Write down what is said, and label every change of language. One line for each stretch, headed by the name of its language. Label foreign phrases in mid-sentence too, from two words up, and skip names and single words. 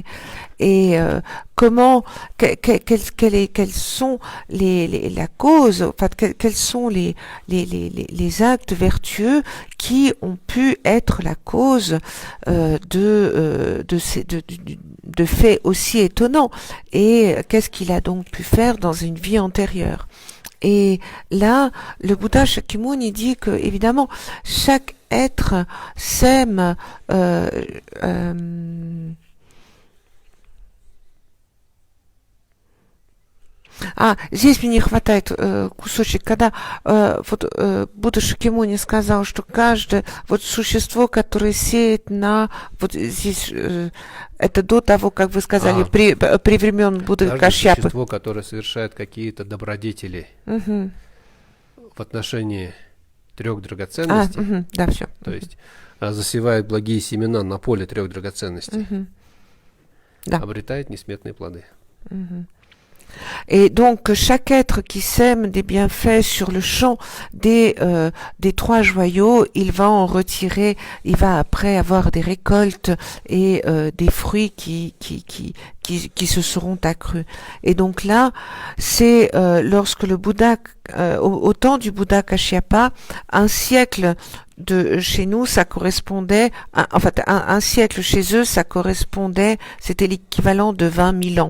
French: Et comment, quelles sont la cause, enfin, quels sont les actes vertueux qui ont pu être la cause de faits aussi étonnants, et qu'est-ce qu'il a donc pu faire dans une vie antérieure. Et là, le Bouddha Shakyamuni dit que, évidemment, chaque être sème
Russian: здесь мне не хватает кусочек, когда Будда Шакьямуни сказал, что каждое вот существо, которое сеет на вот здесь, это до того, как вы сказали, при времен Будды Кашьяпы. Существо, которое совершает какие-то добродетели в отношении 3 драгоценностей, да, все. То есть засевает благие семена на поле 3 драгоценностей, да. обретает несметные плоды.
French: Et donc chaque être qui sème des bienfaits sur le champ des 3 joyaux, il va en retirer, il va après avoir des récoltes et des fruits qui se seront accrus. Et donc là, c'est lorsque le Bouddha, au temps du Bouddha Kashyapa, un siècle de chez nous, ça correspondait, un siècle chez eux, ça correspondait, c'était l'équivalent de 20 000 ans.